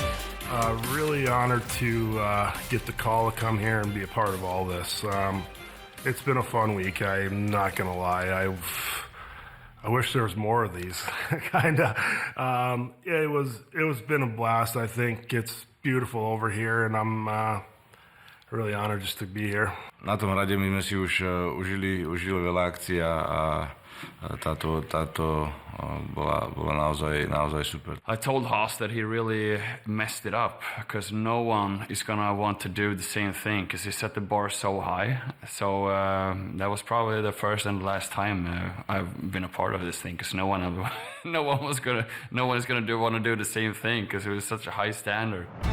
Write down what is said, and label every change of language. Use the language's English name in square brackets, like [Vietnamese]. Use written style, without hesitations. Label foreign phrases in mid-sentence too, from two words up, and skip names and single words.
[English] Really honored to get the call to come here and be a part of all this. It's been a fun week. I'm not gonna lie. I wish there was more of these. Kinda. It was been a blast. I think it's beautiful over here, and I'm really honored just to be here. [Slovak] Na tom hrade my sme si už užili veľa akcií a táto bola naozaj super. [English] I told Haas that he really messed it up because no one is gonna want to do the same thing because he set the bar so high. So that was probably the first and last time I've been a part of this thing because no one is gonna want to do the same thing because it was such a high standard.